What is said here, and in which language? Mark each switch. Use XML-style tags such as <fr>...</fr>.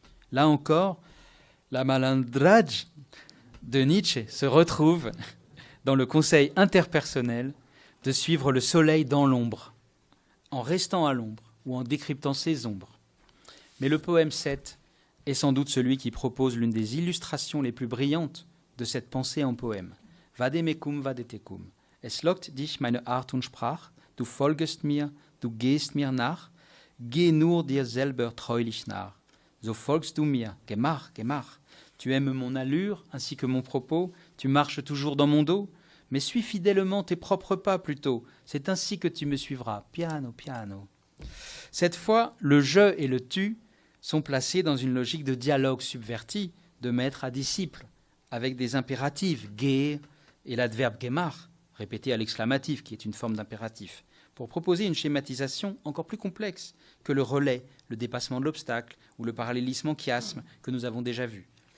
<fr>Là encore, la malandrage de Nietzsche se retrouve dans le conseil interpersonnel de suivre le soleil dans l'ombre, en restant à l'ombre ou en décryptant ses ombres. Mais le poème 7 est sans doute celui qui propose l'une des illustrations les plus brillantes de cette pensée en poème.</fr> <la>Vademekum, vadetekum.</la> <de>Es lockt dich meine Art und Sprach, du folgest mir, du gehst mir nach, geh nur dir selber treulich nach. So folgst du mir, gemach, gemach.</de> <fr>Tu aimes mon allure ainsi que mon propos, tu marches toujours dans mon dos, mais suis fidèlement tes propres pas plutôt. C'est ainsi que tu me suivras, piano, piano. Cette fois, le je et le tu sont placés dans une logique de dialogue subverti, de maître à disciple, avec des impératifs, geh et l'adverbe gemach, répété à l'exclamatif, qui est une forme d'impératif, pour proposer une schématisation encore plus complexe que le relais, le dépassement de l'obstacle ou le parallélisme en chiasme que nous avons déjà vu.</fr>